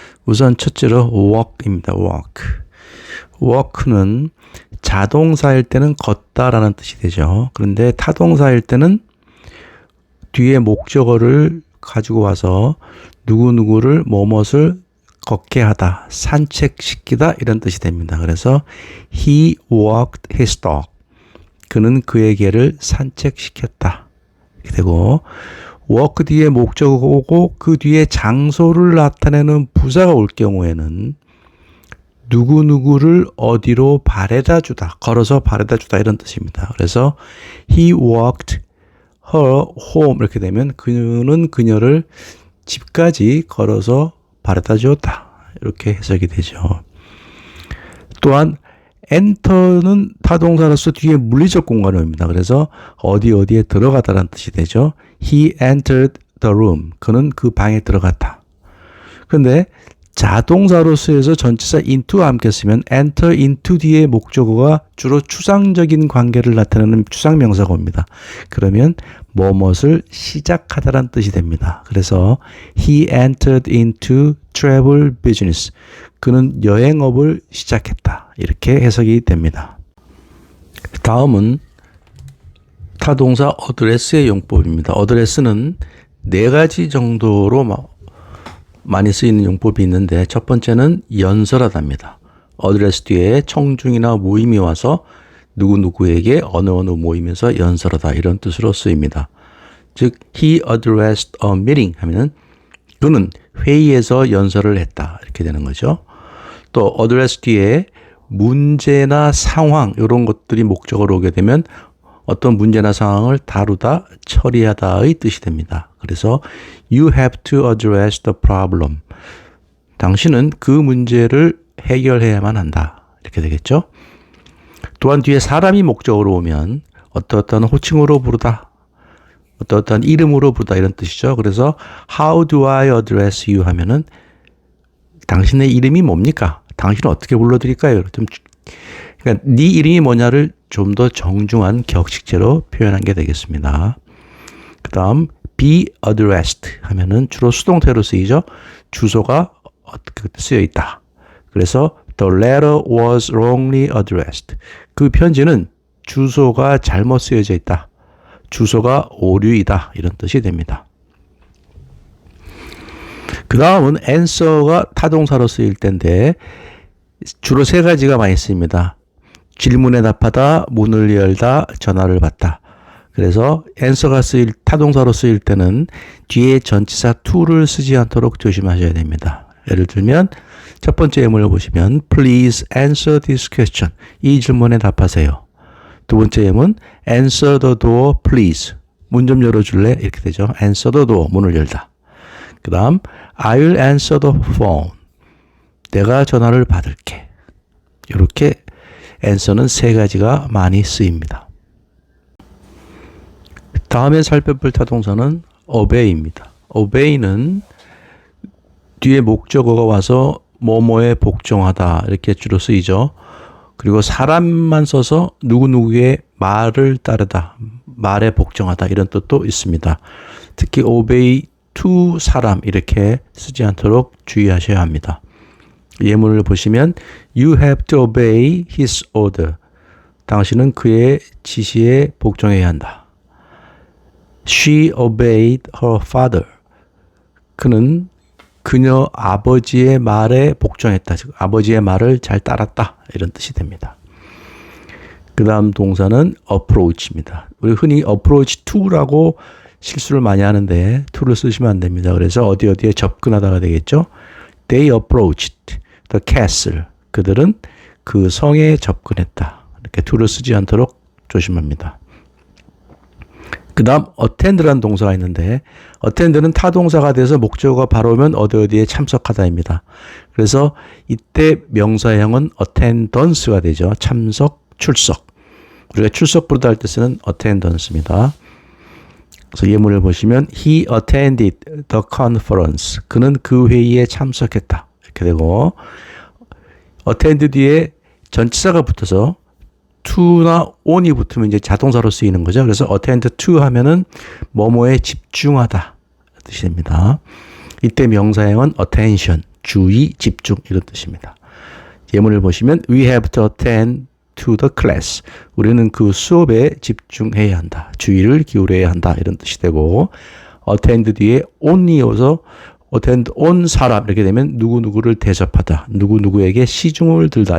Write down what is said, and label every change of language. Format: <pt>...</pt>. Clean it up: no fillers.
<ko>우선 첫째로 walk입니다. walk는 자동사일 때는 걷다라는 뜻이 되죠. 그런데 타동사일 때는 뒤에 목적어를 가지고 와서 누구누구를 뭐뭇을 걷게 하다, 산책시키다 이런 뜻이 됩니다.</ko> <en>그래서 he walked his dog.</en> <ko>그는 그의 개를 산책시켰다. 이렇게 되고 walk 뒤에 목적어가 오고 그 뒤에 장소를 나타내는 부사가 올 경우에는 누구누구를 어디로 바래다 주다, 걸어서 바래다 주다 이런 뜻입니다. 그래서</ko> <en>he walked her home</en> <ko>이렇게 되면 그는 그녀를 집까지 걸어서 바래다 주었다. 이렇게 해석이 되죠. 또한 enter는 타동사로서 뒤에 물리적 공간을 옵니다. 그래서 어디에 들어가다라는 뜻이 되죠.</ko> <en>He entered the room.</en> <ko>그는 그 방에 들어갔다. 그런데 자동사로서 해서 전치사 into와 함께 쓰면 enter into 뒤에 목적어가 주로 추상적인 관계를 나타내는 추상명사가 옵니다. 그러면 뭐뭇을 시작하다라는 뜻이 됩니다.</ko> <en>그래서 he entered into travel business.</en> <ko>그는 여행업을 시작했다. 이렇게 해석이 됩니다. 다음은 타동사 address의 용법입니다. address는 네 가지 정도로 많이 쓰이는 용법이 있는데 첫 번째는 연설하다입니다. address 뒤에 청중이나 모임이 와서 누구누구에게 어느 모임에서 연설하다 이런 뜻으로 쓰입니다. 즉</ko> <en>he addressed a meeting</en> <ko>하면은 그는 회의에서 연설을 했다 이렇게 되는 거죠. 또 address 뒤에 문제나 상황 이런 것들이 목적어로 오게 되면 어떤 문제나 상황을 다루다, 처리하다의 뜻이 됩니다.</ko> <en>그래서 you have to address the problem.</en> <ko>당신은 그 문제를 해결해야만 한다. 이렇게 되겠죠. 또한 뒤에 사람이 목적어로 오면 어떠한 호칭으로 부르다, 어떠한 이름으로 부르다 이런 뜻이죠. 그래서</ko> <en>how do I address you</en> <ko>하면은 당신의 이름이 뭡니까? 당신은 어떻게 불러드릴까요? 그러니까 네 이름이 뭐냐를 좀 더 정중한 격식제로 표현한 게 되겠습니다. 그 다음 be addressed 하면은 주로 수동태로 쓰이죠. 주소가 어떻게 쓰여 있다.</ko> <en>그래서 the letter was wrongly addressed.</en> <ko>그 편지는 주소가 잘못 쓰여져 있다. 주소가 오류이다. 이런 뜻이 됩니다. 그 다음은 answer가 타동사로 쓰일 때인데 주로 세 가지가 많이 쓰입니다. 질문에 답하다, 문을 열다, 전화를 받다. 그래서 answer가 쓰일 타동사로 쓰일 때는 뒤에 전치사 to를 쓰지 않도록 조심하셔야 됩니다.</ko> <en>예를 들면 첫 번째</en> <ko>예문을 보시면</ko> <en>Please answer this question.</en> <ko>이 질문에 답하세요. 두 번째 예문</ko> <en>Answer the door please.</en> <ko>문 좀 열어줄래? 이렇게 되죠.</ko> <en>Answer the door.</en> <ko>문을 열다. 그 다음</ko> <en>I'll answer the phone.</en> <ko>내가 전화를 받을게. 이렇게 answer는 세 가지가 많이 쓰입니다. 다음에 살펴볼 타동사는 obey입니다. obey는 뒤에 목적어가 와서 뭐뭐에 복종하다 이렇게 주로 쓰이죠. 그리고 사람만 써서 누구누구의 말을 따르다, 말에 복종하다 이런 뜻도 있습니다. 특히 obey to 사람 이렇게 쓰지 않도록 주의하셔야 합니다. 예문을 보시면</ko> <en>You have to obey his order.</en> <ko>당신은 그의 지시에 복종해야 한다.</ko> <en>She obeyed her father.</en> <ko>그는 그녀 아버지의 말에 복종했다. 즉 아버지의 말을 잘 따랐다. 이런 뜻이 됩니다. 그 다음 동사는 approach입니다. 우리 흔히 approach to라고 실수를 많이 하는데 to를 쓰시면 안 됩니다. 그래서 어디에 접근하다가 되겠죠.</ko> <en>They approached the castle.</en> <ko>그들은 그 성에 접근했다. 이렇게 to를 쓰지 않도록 조심합니다. 그 다음 attend라는 동사가 있는데 attend는 타동사가 돼서 목적어가 바로 오면 어디에 참석하다입니다. 그래서 이때 명사형은 attendance가 되죠. 참석, 출석. 우리가 출석 부르다 할 때 쓰는 attendance입니다. 그래서 예문을 보시면</ko> <en>He attended the conference.</en> <ko>그는 그 회의에 참석했다. 이렇게 되고 attend 뒤에 전치사가 붙어서 to나 on이 붙으면 이제 자동사로 쓰이는 거죠. 그래서 attend to 하면은 뭐뭐에 집중하다 뜻이 됩니다. 이때 명사형은 attention, 주의, 집중 이런 뜻입니다. 예문을 보시면</ko> <en>We have to attend to the class.</en> <ko>우리는 그 수업에 집중해야 한다. 주의를 기울여야 한다. 이런 뜻이 되고 attend 뒤에 on이 이어서 attend on 사람 이렇게 되면 누구누구를 대접하다. 누구누구에게 시중을 들다.</ko>